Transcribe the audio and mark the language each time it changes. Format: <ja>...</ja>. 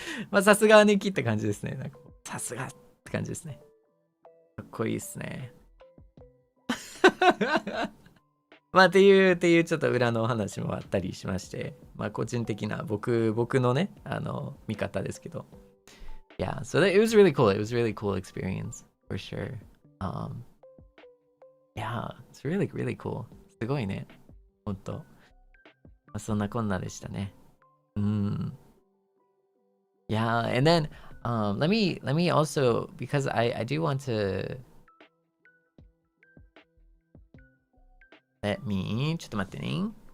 <ja>まあさすが姉貴って感じですね。なんかさすがって感じですね。かっこいいですね。まあっていうちょっと裏のお話もあったりしまして、まあ個人的な僕のね、見方ですけど。</ja> <en>Yeah, so it was really cool. It was a really cool experience for sure. Yeah, it's really, really cool.</en> <ja>すごいね。ほんと。まあ、そんなこんなでしたね。</ja> <en>Yeah, and then let me also, because I do want to let me</en> <ja>ちょっと待ってね。</ja>